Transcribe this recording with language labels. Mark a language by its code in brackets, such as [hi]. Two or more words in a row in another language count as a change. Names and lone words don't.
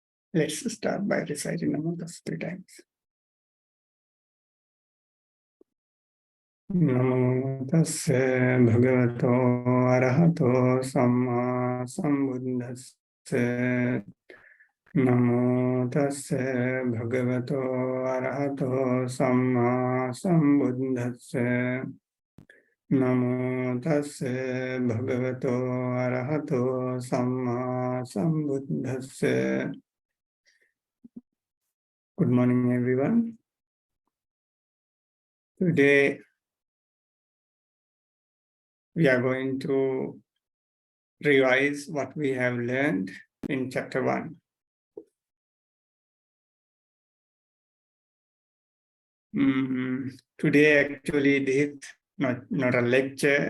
[en] Let's start by reciting the mantras 3 times. [pi] Namo tassa bhagavato arahato samma sambuddhassa. Namo tassa bhagavato arahato samma sambuddhassa. Namo tassa bhagavato arahato samma sambuddhassa. [en] Good morning, everyone. Today, we are going to revise what we have learned in chapter 1. Today, actually, this is not a lecture.